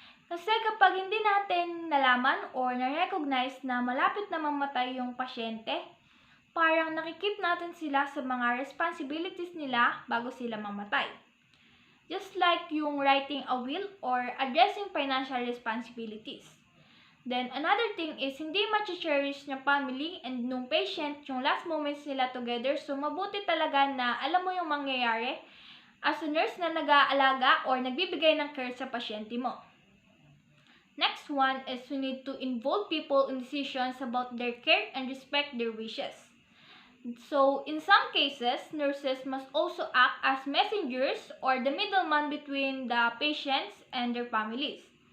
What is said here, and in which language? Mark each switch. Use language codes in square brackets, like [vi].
[tl] Kasi kapag hindi natin nalaman or na-recognize na malapit na mamatay yung pasyente, parang nakikip natin sila sa mga responsibilities nila bago sila mamatay. [en] Just like yung writing a will or addressing financial responsibilities. [tl] Then, another thing is, hindi ma-cherish ng family and nung patient yung last moments nila together. So, mabuti talaga na alam mo yung mangyayari as a nurse na nag-aalaga or nagbibigay ng care sa pasyente mo. [en] Next one is we need to involve people in decisions about their care and respect their wishes. So, in some cases, nurses must also act as messengers or the middleman between the patients and their families.